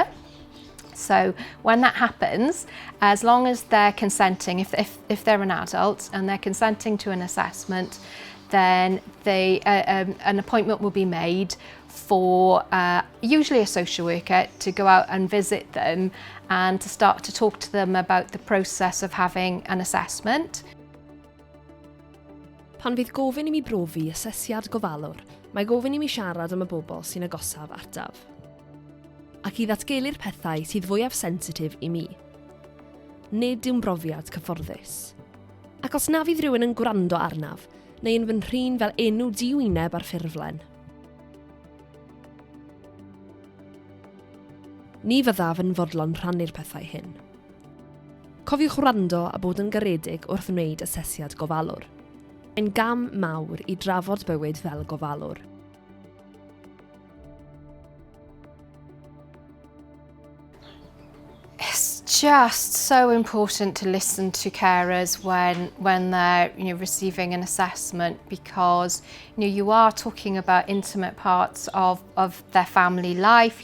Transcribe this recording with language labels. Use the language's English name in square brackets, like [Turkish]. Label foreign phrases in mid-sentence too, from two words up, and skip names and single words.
[English] So when that happens, as long as they're consenting, if they're an adult and they're consenting to an assessment, then an appointment will be made for usually a social worker to go out and visit them and to start to talk to them about the process of having an assessment. [Welsh] Pan fydd gofyn I mi brofi asesiad gofalwr, mae gofyn I mi siarad am y bobl sy'n agosaf ataf. Ac I ddatgelu'r pethau sydd fwyaf sensitif I mi. Nid yw'n brofiad cyfforddus. Ac os na fydd rhywun yn gwrando arnaf, neu yn fy nhrin fel enw diwyneb ar ffurflen, ni fyddaf yn fodlon rhannu'r pethau hyn. Cofiwch wrando a bod yn garedig wrth wneud asesiad gofalwr. Mae'n gam mawr I drafod bywyd fel gofalwr. [English] It's just so important to listen to carers when they're receiving an assessment, because you are talking about intimate parts of their family life.